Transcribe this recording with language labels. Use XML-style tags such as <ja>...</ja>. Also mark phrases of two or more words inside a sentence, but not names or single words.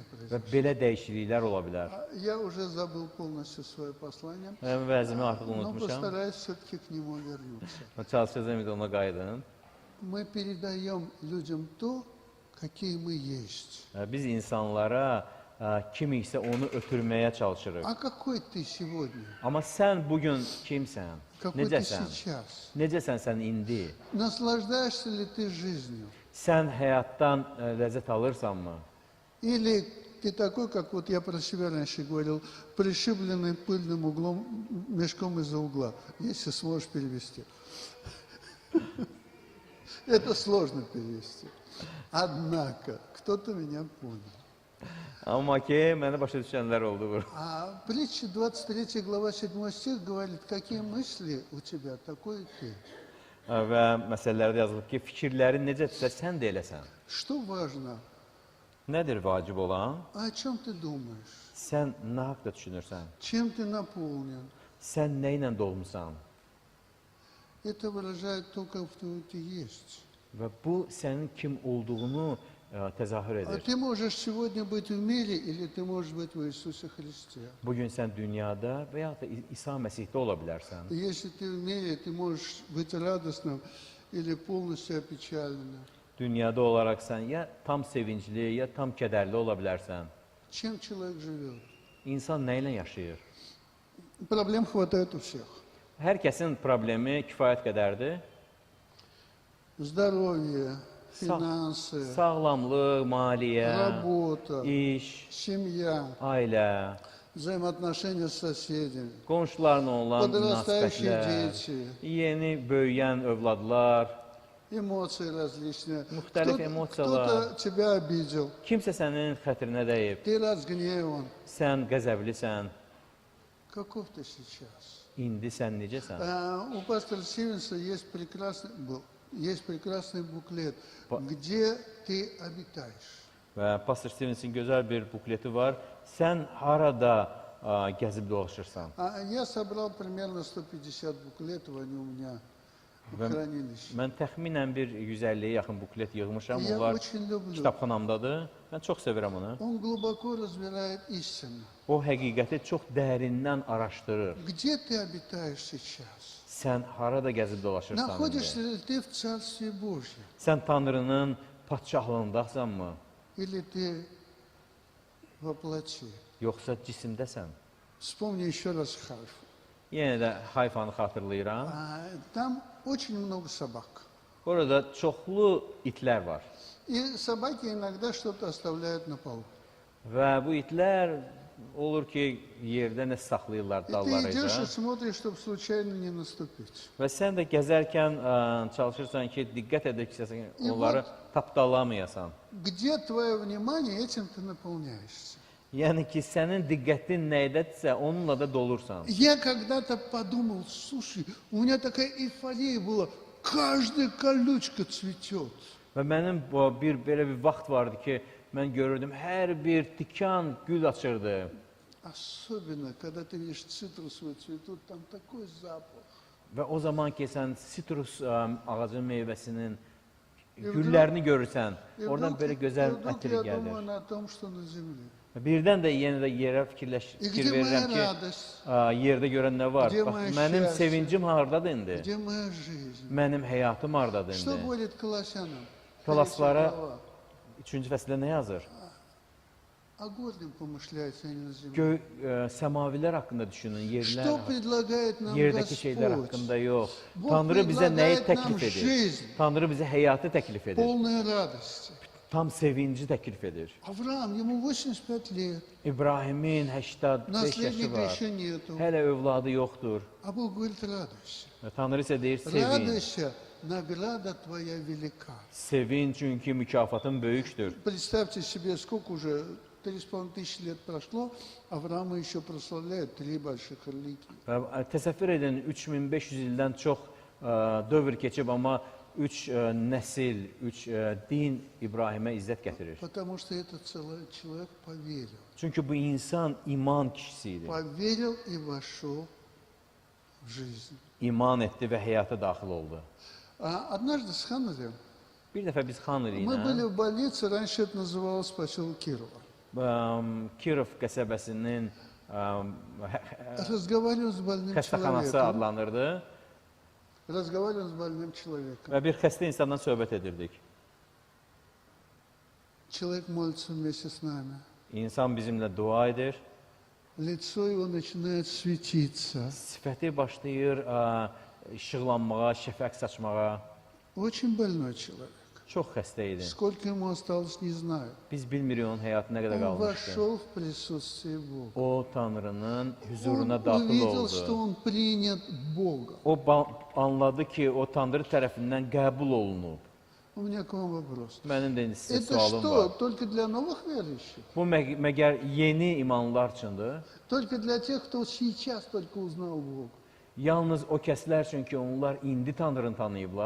<az>və</az> <ru>произошли.</ru> <az>belə dəyişikliklər ola bilər.</az> <ru>Я уже забыл полностью свое послание,</ru> <az>Mən vəzimi artıq</az> <ru>но</ru> <az>unutmuşam.</az> <ru>постараюсь все-таки к нему вернуться.</ru> <az>Çalışacağım ki, ona qayıdın.</az> <ru>Мы передаем людям то, какие мы есть.</ru> <az>Biz insanlara kimi isə onu ötürməyə çalışırıq.</az> <ru>А какой ты сегодня?</ru> <az>Amma sən bugün kimsən?</az> <ru>Какой ты</ru> <az>Necəsən?</az> <ru>сейчас?</ru> <az>Necəsən sən indi?</az> <ru>Наслаждаешься ли ты жизнью?</ru> <az>Sən həyatdan ləzzət alırsanmı?</az> <ru>Или ты такой, как вот я про себя раньше говорил, пришибленный пыльным углом, мешком из-за угла, если сможешь перевести. Это сложно перевести. Однако, кто-то меня понял.</ru> <az>Amma ki, mənə başa düşənlər oldu bu.</az> <ru>А притча 23 глава 7 стих говорит, какие мысли у тебя, такой и ты.</ru> <az>Və məsələlərdə yazılıb ki, fikirlərin necədirsə, sən də eləsən.</az> <ru>Что важно?</ru> <az>Nədir vacib olan?</az> <ru>О чем ты думаешь?</ru> <az>Sən nə haqda düşünürsən?</az> <ru>Чем ты наполнен?</ru> <az>Sən nə ilə dolmusan?</az> <ru>Это выражает то, как ты есть.</ru> <az>Və bu sənin kim olduğunu təzahür</az> <ru>А</ru> <az>edir.</az> <ru>ты можешь сегодня быть в мире, или ты можешь быть в Иисусе Христе.</ru> <az>Bugün sən dünyada və ya da İsa Məsihdə ola bilərsən.</az> <ru>И если ты в мире, ты можешь быть радостным или полностью опечаленным.</ru> <az>Dünyada olaraq sən ya tam sevincli, ya tam kədərli ola bilərsən.</az> <ru>Чем человек живет?</ru> <az>İnsan nə ilə yaşayır?</az> <ru>Проблем хватает у всех.</ru> <az>Hər kəsin problemi kifayət qədərdir.</az> <ru>Здоровье, финансы,</ru> <az>Sağlamlıq, maliyyə,</az> <ru>работа,</ru> <az>iş,</az> <ru>семья,</ru> <az>ailə,</az> <ru>взаимоотношения с соседями,</ru> <az>qonşularla olan</az> <ru>подрастающие</ru> <az>münasibətlər,</az> <ru>дети,</ru> <az>yeni böyüyən övladlar,</az> <ru>эмоции различные.</ru> <az>Muhtelif emosiyalar.</az> <ru>Кто-то тебя обидел,</ru> <az>kimsə sənin xətrinə dəyib,</az> <ru>ты разгневан.</ru> <az>sən qəzəblisən,</az> <ru>Каков ты сейчас?</ru> <az>indi sən necəsən?</az> <ru>У пастора Стивенса есть прекрасный буклет, где ты обитаешь.</ru> <az>Və Pastor Stevenson gözəl bir bukleti var. Sən harada gəzib dolaşırsan?</az> <ru>Я собрал примерно 150 буклетов, они у меня в хранилище.</ru> <az>Mən təxminən bir 150-yə yaxın buklet yığmışam.</az> <ru>Я</ru> <az>Onlar</az> <ru>очень люблю.</ru> <az>kitabxanamdadır. Mən çox sevirəm onu.</az> <ru>Он глубоко разбирает истину.</ru> <az>O həqiqəti çox dərindən araşdırır.</az> <ru>Где ты обитаешь сейчас?</ru> <az>Sən harada gəzib dolaşırsan?</az> <ru>Находишься</ru> <az>indi?</az> <ru>ли ты в Царстве Божьем?</ru> <az>Sən Tanrının padşahlığındasanmı?</az> <ru>Или ты во плоти?</ru> <az>Yoxsa cisimdəsən?</az> <ru>Вспомни еще раз Хайфу.</ru> <az>Yenə də Hayfanı xatırlayıram.</az> <ru>Там очень много собак.</ru> <az>Orada çoxlu itlər var.</az> <ru>И собаки иногда что-то оставляют на полу.</ru> <az>Və bu itlər olur ki, yerdə nə saxlayırlar</az> <ru>И ты</ru> <az>dallarıca.</az> <ru>идешь и смотришь, чтобы случайно не наступить.</ru> <az>Və sən də gəzərkən çalışırsan ki, diqqət edəsən, onları tapdalamayasan.</az> <ru>Где твое внимание, этим ты наполняешься.</ru> <az>Yəni ki, sənin diqqətin nədədirsə, onunla da dolursan.</az> <ru>Я когда-то подумал, слушай, у меня такая эйфория была, каждая колючка цветет.</ru> <az>Və mənim belə bir vaxt vardı ki, mən görürdüm, hər bir tikan gül açırdı.</az> <ru>Особенно, когда ты видишь цитрусовый цветут, там такой запах.</ru> <az>Və o zaman ki, sən sitrus ağacın meyvəsinin güllərini görürsən, oradan belə gözəl ətri</az> <ru>я</ru> <az>gəlir.</az> <ru>думаю на том, что на земле.</ru> <az>Birdən də yenə də yerə fikir</az> <ru>где</ru> <az>verirəm</az> <ru>моя</ru> <az>ki,</az> <ru>радость?</ru> <az>yerdə görən nə var?</az> <ru>Где</ru> <az>Bax,</az> <ru>моя</ru> <az>mənim</az> <ru>счастье?</ru> <az>sevincim hardadır indi?</az> <ru>Где моя жизнь?</ru> <az>Mənim həyatım hardadır</az> <ru>Что</ru> <az>indi?</az> <ru>будет Колоссянам?</ru> <az>Koloslara</az> <ru>Третья глава.</ru> <az>3-cü fəslə nə yazır?</az> <ru>О гордом помышляется, а не на земле.</ru> <az>Göy, səmavilər haqqında düşünün,</az> <ru>Что предлагает нам</ru> <az>yerdəki şeylər</az> <ru>Господь?</ru> <az>haqqında yox. Bu Tanrı bizə nəyi</az> <ru>predlagает</ru> <az>təklif</az> <ru>nam</ru> <az>edir?</az> <ru>жизнь.</ru> <az>Tanrı bizə həyatı təklif edir.</az> <ru>Полная радости.</ru> <az>Tam sevinci təklif edir.</az> <ru>Авраам, ему 85 лет,</ru> <az>İbrahimin 85 yaşı</az> <ru>наследника</ru> <az>var.</az> <ru>еще нету.</ru> <az>Hələ övladı yoxdur.</az> <ru>А Бог говорит, радуйся.</ru> <az>Və Tanrı isə deyir, sevin.</az> <ru>Радуйся, награда твоя велика.</ru> <az>Sevin çünki mükafatın böyükdür.</az> <ru>Представьте себе, сколько уже, 3,5 тысячи лет прошло, Авраама еще прославляют 3 больших религии.</ru> <az>Və təsəvvür edin, 3500 ildən çox dövr keçib, amma 3 nəsil, 3 din İbrahimə izzət gətirir.</az> <ru>Потому что этот человек поверил.</ru> <az>Çünki bu insan iman kişisi idi.</az> <ru>Поверил и вошел в жизнь.</ru> <az>İman etdi və həyata daxil oldu.</az> <ru>Однажды с Ханнелем</ru> <az>Bir dəfə biz Xanlı</az> <ru>мы были</ru> <az>ilə</az> <ru>в больнице, раньше это называлось поселок Кирова.</ru> <az>Kirov qəsəbəsinin</az> <ru>Разговариваем с больным</ru> <az>xəstəxanası</az> <ru>человеком.</ru> <az>adlanırdı</az> <ru>Разговариваем с больным человеком.</ru> <az>və bir xəstə insandan söhbət edirdik.</az> <ru>Человек молится вместе с нами.</ru> <az>İnsan bizimlə dua edir,</az> <ru>Лицо его начинает светиться.</ru> <az>sifəti başlayır işıqlanmağa, şəfəq saçmağa.</az> <ru>Очень больной человек.</ru> <az>Çox xəstə idi.</az> <ru>Сколько ему осталось, не знаю.</ru> <az>Biz bilmirik onun həyatı nə qədər</az> <ru>Он</ru> <az>qalmışdı.</az> <ru>вошел в присутствие Бога.</ru> <az>O Tanrının</az> <ru>Он</ru> <az>hüzuruna daxil</az> <ru>увидел, что</ru> <az>oldu.</az> <ru>он принят Богом.</ru> <az>O anladı ki, o Tanrı tərəfindən qəbul olunub.</az> <ru>У меня к вам вопрос.</ru> <az>Mənim də indi sizə</az> <ru>Это</ru> <az>sualım</az> <ru>что,</ru> <az>var.</az> <ru>только для новых верующих?</ru> <az>Bu məgər yeni imanlılar üçündür?</az> <ru>Только для тех, кто сейчас только узнал Бога?</ru> <az>Yalnız o kəslər üçün ki, onlar indi Tanrını tanıyıblar?</az>